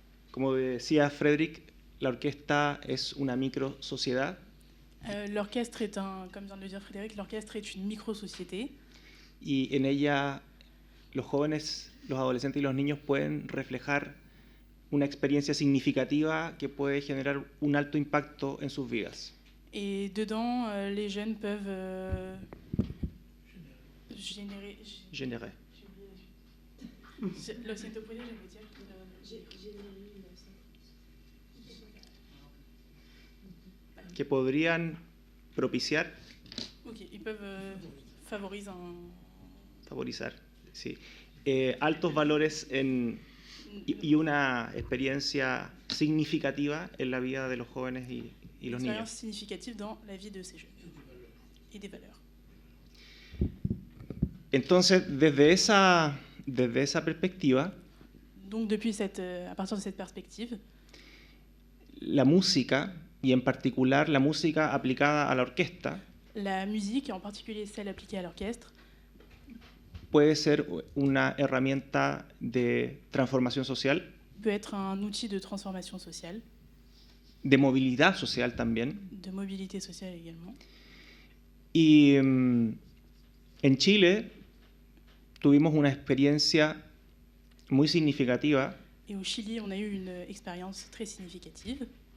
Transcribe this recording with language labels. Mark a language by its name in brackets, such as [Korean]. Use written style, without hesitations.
[Spanish] Como decía Frédéric, la orquesta es una micro sociedad [French] L'orchestre est comme vient de le dire Frédéric, l'orchestre est une micro-société [Spanish] y en ella los jóvenes, los adolescentes y los niños pueden reflejar una experiencia significativa que puede generar un alto impacto en sus vidas. [French] et dedans les jeunes peuvent générer. Générer. [Spanish] Lo siento, ¿puedes repetir? Que podrían propiciar, [French] Ok, ils peuvent [Spanish] favorizar, sí, altos valores y una experiencia significativa en la vida de los jóvenes y los [French] une expérience [Spanish] niños. [French] significative dans la vie de ces jeunes et des valeurs. [Spanish] Entonces, desde esa perspectiva, [French] Donc à partir de cette perspective, [Spanish] la música, y en particular la música aplicada a la orquesta, [French] la musique, et en particulier celle appliquée à l'orchestre, [Spanish] puede ser una herramienta de transformación social, [French] peut être un outil de transformation sociale, [Spanish] de movilidad social también. [French] de mobilité sociale également. [Spanish] Y en Chile tuvimos una experiencia muy significativa [French] Et au Chili, on a eu une expérience très significative